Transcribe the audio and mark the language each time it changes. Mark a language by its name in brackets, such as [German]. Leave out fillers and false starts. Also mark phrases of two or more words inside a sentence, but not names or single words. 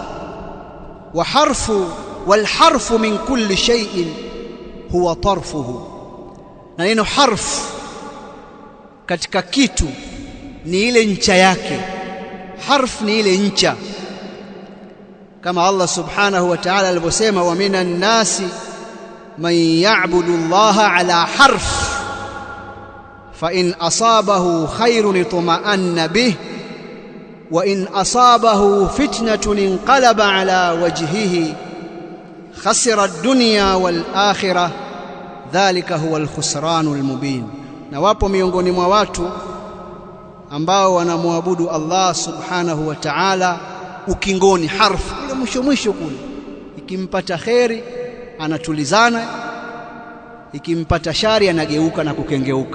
[Arabic] والحرف من كل شيء هو طرفه, [Swahili] na neno harf katika kitu ni ile ncha yake. Harf ni ile ncha, kama Allah subhanahu wa ta'ala alivyosema, [Arabic] ومن الناس من يعبد الله على حرف فإن أصابه خير اطمأن به وإن أصابته فتنة انقلب على وجهه خسر الدنيا والآخرة ذلك هو الخسران المبين. [Swahili] Na wapo miongoni mwa watu ambao wanamwabudu Allah [Arabic] سبحانه وتعالى [Swahili] ukingoni, harf kule mwisho kule. Ikimpata kheri anatulizana, ikimpata shari anageuka na kukengeuka.